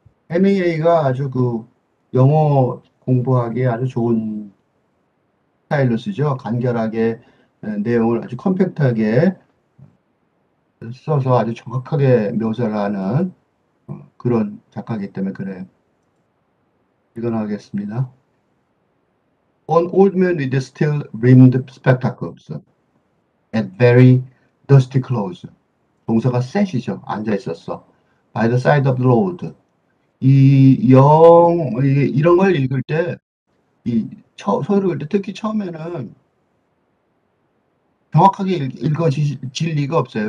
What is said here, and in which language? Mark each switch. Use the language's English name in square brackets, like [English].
[Korean] 헤밍웨이가 아주 그 영어 공부하기에 아주 좋은 스타일로 쓰죠. 간결하게 내용을 아주 컴팩트하게 써서 아주 정확하게 묘사를 하는 그런 작가이기 때문에 그래요. 읽어나가겠습니다. [English] An old man with steel-rimmed spectacles and very dusty clothes. [Korean] 동사가 set이죠. 앉아 있었어. [English] By the side of the road. [Korean] 이런 걸 읽을 때, 소설을 읽을 때 특히 처음에는 정확하게 읽어질 리가 없어요.